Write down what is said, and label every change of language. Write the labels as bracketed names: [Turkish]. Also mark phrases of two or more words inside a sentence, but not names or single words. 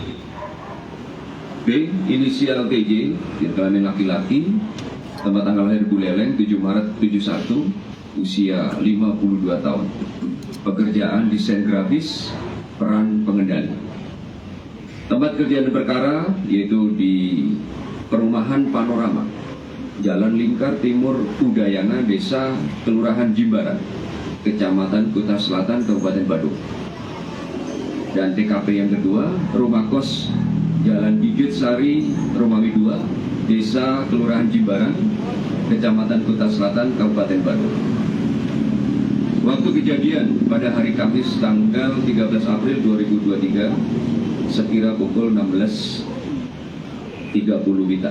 [Indonesian] B, inisial TJ, jenis kelamin laki-laki, tempat tanggal lahir Buleleng, 7 Maret 71, usia 52 tahun. Pekerjaan desain grafis, peran pengendali. Tempat kejadian perkara yaitu di Perumahan Panorama, Jalan Lingkar Timur Udayana, Desa Kelurahan Jimbaran, Kecamatan Kuta Selatan, Kabupaten Badung. Dan TKP yang kedua, rumah kos Jalan Gigit Sari, Romawi 2, Desa Kelurahan Jimbaran, Kecamatan Kuta Selatan, Kabupaten Badung. Waktu kejadian pada hari Kamis tanggal 13 April 2023 sekira pukul 16.30 WITA.